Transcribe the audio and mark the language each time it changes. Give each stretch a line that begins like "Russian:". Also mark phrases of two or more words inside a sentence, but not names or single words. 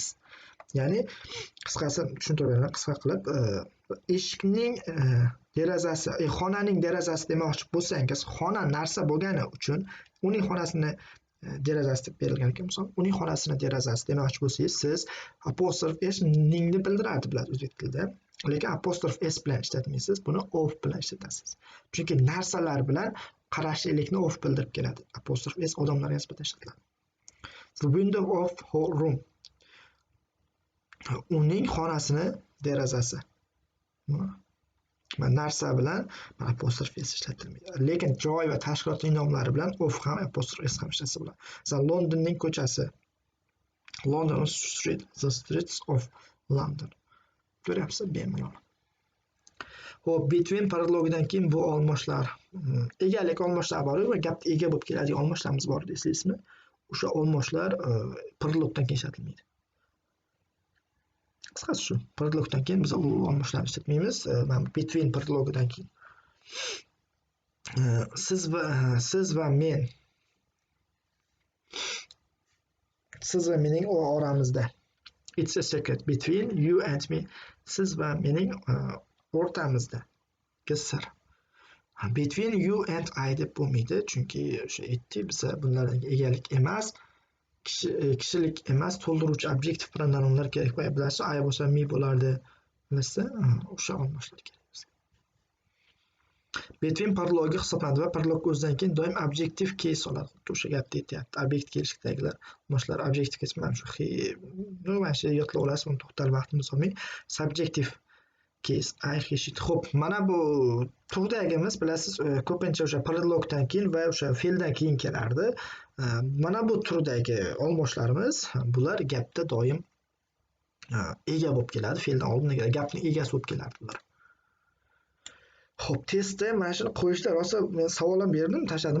Uzbek: Ya'ni qisqasi tushuntirib beraman, qisqa qilib eshikning derazasi, xonaning derazasi demoqchi bo'lsangiz, xona narsa bo'lgani uchun uning xonasini derazasi deb berilgan ekan, misol, uning xonasini derazasi demoqchi bo'lsangiz, siz apostrof s ningni bildiradi biladi o'zbek tilida. Lekin apostrof s bilan ishlatmaysiz, buni of bilan ishlatasiz. Chunki narsalar bilan qarashlilikni of bildirib keladi. Apostrof s odamlarga nisbatan ishlatiladi.
English: The window of her room.
Uzbek: Uning xonasini derazasi. Narsa bilan apostrof s ishlatilmaydi. Lekin joy va tashkilotning nomlari bilan of ham apostrof s ham ishlatsa bo'ladi. Masalan, Londonning ko'chasi.
English: London Street, the streets of London.
Uzbek: Ko'ryapsiz, bemalol. Xo'p, between paralogidan keyin bu olmoshlar, egalik olmoshlar bor va gapda ega bo'lib keladigan olmoshlarimiz bor eslaysizmi? O'sha olmoshlar paralogdan keyin ishlatilmaydi. Qisqasi shu, paralogdan keyin biz u olmoshlarni ishlatmaymiz. Mana between paralogidan keyin siz va men, siz va mening oramizda.
English: It's a secret between you and me.
Uzbek: Siz va mening o'rtamizda sir.
English: Between you and I
Uzbek: deb bo'lmaydi, chunki o'sha aytdik, biza bunlardan egalik emas, kishilik emas, to'ldiruvchi obyektiv pronounlar kerak. Bilasiz, I bo'lsa me bo'lardi. Bilasiz, o'sha olmoshlar kerak. Between paralogi hisoblanadi va paralog o'zidan keyin doim
English: objective case
Uzbek: oladi. Xuddi o'sha gapda aytyapti. Obyekt kelishlikdagilar olmoshlar
English: objective case
Uzbek: mana shu mana shu yodlab olasiz, uni to'xtalib vaqtimiz olmay.
English: Subjective case, I, he, she.
Uzbek: Xo'p, mana bu turdagimiz bilasiz, ko'pincha o'sha paralogdan keyin va o'sha fe'ldan keyin kelardi. Mana bu turdagi olmoshlarimiz, bular gapda doim ega bo'lib keladi, fe'ldan oldin gapning egasi bo'lib keladi bular. Xo'p, testda mana shuni qo'yishlar, rosa men savol ham berdim, tashladim.